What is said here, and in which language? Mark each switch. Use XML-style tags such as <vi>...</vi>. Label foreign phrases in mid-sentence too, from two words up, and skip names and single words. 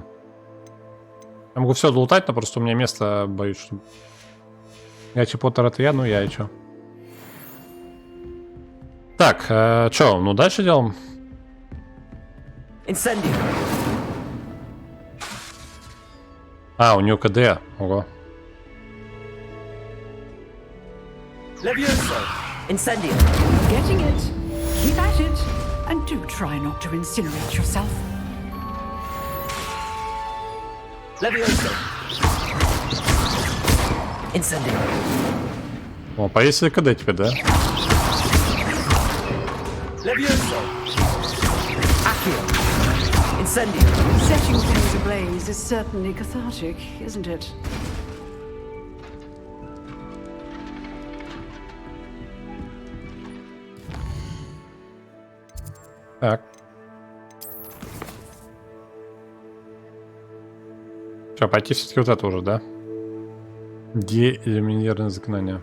<ru>Я могу все долутать, но просто у меня место, боюсь, что... Гарри Поттер это я, ну я и чё. Так, чё, ну дальше делаем. Incendio. А, у него КД. Ого. Levioso. Incendio.</ru> <en>Getting it. Keep at it. And do try not to incinerate yourself.</en> <ru>Levioso. Incendio. О, повесили КД теперь, да? Levioso. Accio. Incendio.</ru> <en>Setting things ablaze is certainly cathartic, isn't it?</en> <ru>Так. Что, пойти все-таки вот это уже, да? Деэлиминированное заклинание.</ru>